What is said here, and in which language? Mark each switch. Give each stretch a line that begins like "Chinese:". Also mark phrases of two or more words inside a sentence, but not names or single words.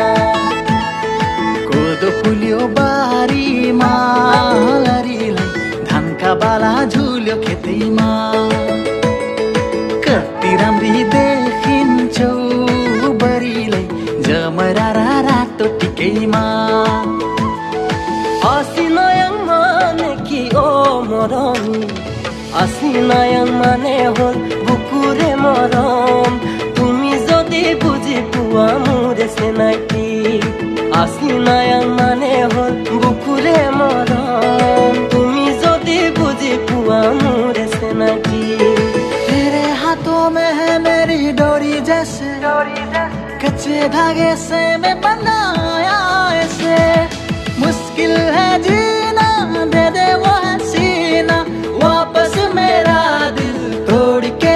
Nepali: कोदो फुल्यो बारीमा लरीलाई धानका बाला झुल्यो खेतैमा कति राम्री देखिन्छौ बरीलाई जमरा रातो टिकैमा
Assamese: আহি নয়া মানে কি অ' মৰমী আহি নয়া মানে হ'ল বুকুৰে মৰম তুমি যদি বুজি পোৱা মোৰে চেনাইটি আহি নয়া মানে হ'ল বুকুৰে মৰম তুমি যদি বুজি পোৱা মোৰে চেনাইটি
Hindi: तेरे हाथों में है मेरी डोरी जैसे कच्चे धागे से मैं बनाया ऐसे मुश्किल है जीना दे दे वो हसीना वापस मेरा दिल तोड़ के